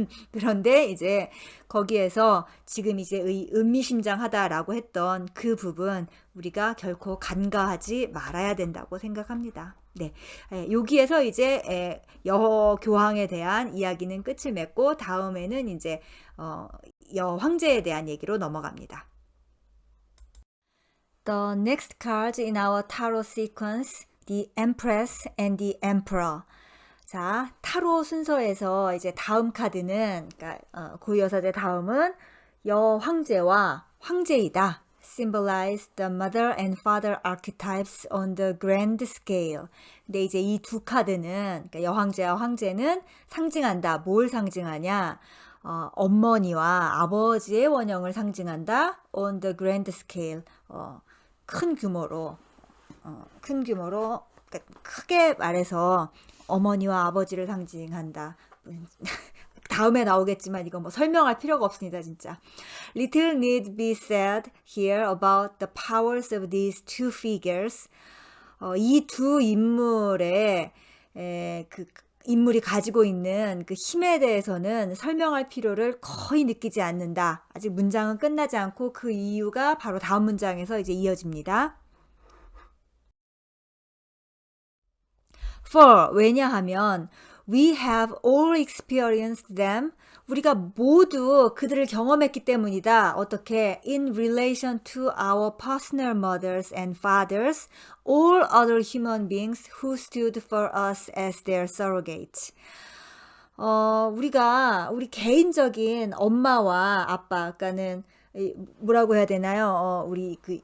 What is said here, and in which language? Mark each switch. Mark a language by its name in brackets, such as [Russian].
[Korean] 그런데 이제 거기에서 지금 이제 의미심장하다라고 했던 그 부분 우리가 결코 간과하지 말아야 된다고 생각합니다. 네, 여기에서 이제 여교황에 대한 이야기는 끝을 맺고 다음에는 이제 여황제에 대한 얘기로 넘어갑니다. [English] The next card in our tarot sequence, the Empress and the Emperor. [Korean] 자, 타로 순서에서 이제 다음 카드는, 그러니까 고유여사제 다음은 여황제와 황제이다. [English] Symbolize the mother and father archetypes on the grand scale. [Korean] 근데 이제 이 두 카드는, 그러니까 여황제와 황제는 상징한다. 뭘 상징하냐? 어머니와 아버지의 원형을 상징한다. [English] On the grand scale. [Korean] 큰 규모로 그러니까 크게 말해서 어머니와 아버지를 상징한다. 다음에 나오겠지만 이거 뭐 설명할 필요가 없습니다, 진짜. [English] Little need be said here about the powers of these two figures. [Korean] 이 두 인물의 그 인물이 가지고 있는 그 힘에 대해서는 설명할 필요를 거의 느끼지 않는다. 아직 문장은 끝나지 않고 그 이유가 바로 다음 문장에서 이제 이어집니다. [English] For, [Korean] 왜냐하면 [English] we have all experienced them. [Korean] 우리가 모두 그들을 경험했기 때문이다. 어떻게? [English] In relation to our personal mothers and fathers, all other human beings who stood for us as their surrogates. [Korean] 우리 개인적인 엄마와 아빠, 그러니까는 뭐라고 해야 되나요? 우리